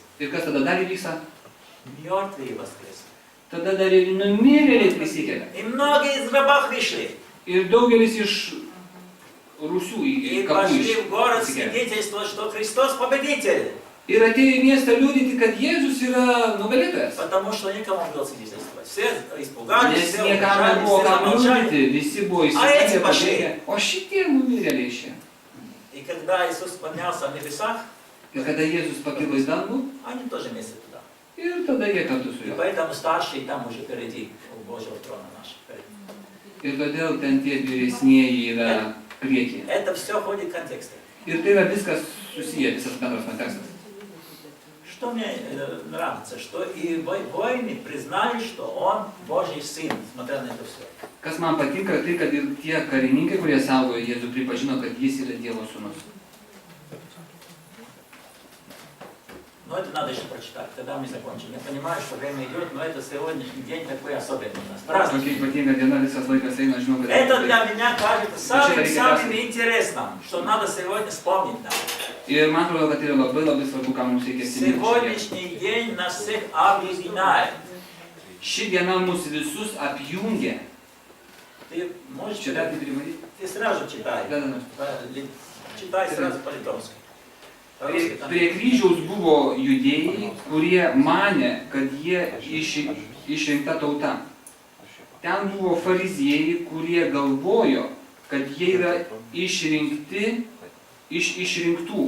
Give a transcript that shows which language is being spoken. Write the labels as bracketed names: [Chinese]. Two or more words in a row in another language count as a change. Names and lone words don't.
[Lithuanian] Ir kas tada dar įvyksta? [Russian] Мертвые воскресли. [Lithuanian] Tada dar ir numirėliai prisikelia. [Russian] И многие из гробов вышли. [Lithuanian] Ir daugelis iš rūsių į [Russian] И [Lithuanian] kapų [Russian] пошли в город [Lithuanian] išsikėlė. [Russian] свидетельствовать, что Христос победитель. [Lithuanian] Ir atėjo į miestą liudyti, kad Jėzus yra nugalėtojas. [Russian] Потому что никому не было свидетельствовать. Все испугались, [Lithuanian] Nes [Russian] все [Lithuanian] niekam [Russian] убежали, [Lithuanian] nebuvo [Russian] все [Lithuanian] kam [Russian] замолчали. [Lithuanian] liudyti, visi buvo įsitikinę, pabėgę. O šitie numirėliai šie. [Russian] И когда Иисус поднялся в небесах, [Lithuanian] Ir kada Jėzus pakilo į dangų, [Russian] они тоже вместе туда. [Lithuanian] ir tada jie kartu su [Russian] И [Lithuanian] juo. [Russian] поэтому старшие там уже впереди у Божьего трона нашего. [Lithuanian] Ir todėl ten tie vyresnieji yra priekyje. [Russian] Это все входит в контекст. [Lithuanian] Ir tai yra viskas susiję, visas bendras kontekstas. [Russian] Что мне нравится, что и воины признали, что он Божий сын, несмотря на это все. [Lithuanian] Kas man patinka, tai kad ir tie karininkai, kurie saugojo Jėzų, pripažino, kad jis yra Dievo sūnus. [Russian] Но это надо еще прочитать, когда мы закончим. Я понимаю, что время идет, но это сегодняшний день такой особенный у нас. Праздник. [Lithuanian] Tokia ypatinga diena, visas laikas eina, žinau, kad... [Russian] Это для меня кажется самым интересным, что надо сегодня вспомнить нам. [Lithuanian] Ir man atrodo, kad tai yra labai labai svarbu, ką mums reikia atsiminti. [Russian] Сегодняшний день нас всех объединяет. [Lithuanian] Ši diena mus visus apjungia. [Russian] Ты можешь Читать читать? и переводить? Ты сразу читай. Да. Читай сразу по-литовски. [Lithuanian] Prie kryžiaus buvo judėjai, kurie manė, kad jie išrinkta tauta. Ten buvo fariziejai, kurie galvojo, kad jie yra išrinkti iš išrinktų.